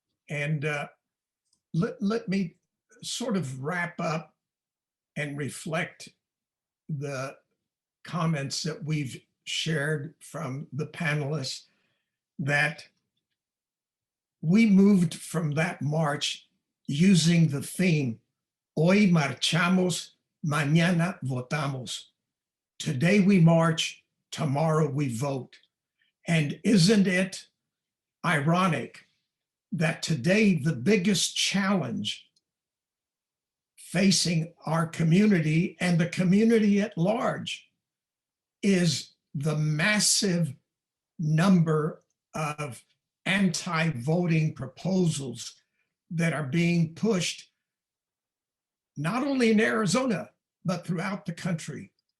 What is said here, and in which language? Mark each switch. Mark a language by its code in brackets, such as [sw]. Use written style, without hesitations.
[en] And let me sort of wrap up and reflect the comments that we've shared from the panelists, that we moved from that march using the theme [es] Hoy marchamos, mañana votamos. [en] Today we march, tomorrow we vote. And isn't it ironic that today the biggest challenge facing our community and the community at large is the massive number of anti-voting proposals that are being pushed not only in Arizona, but throughout the country.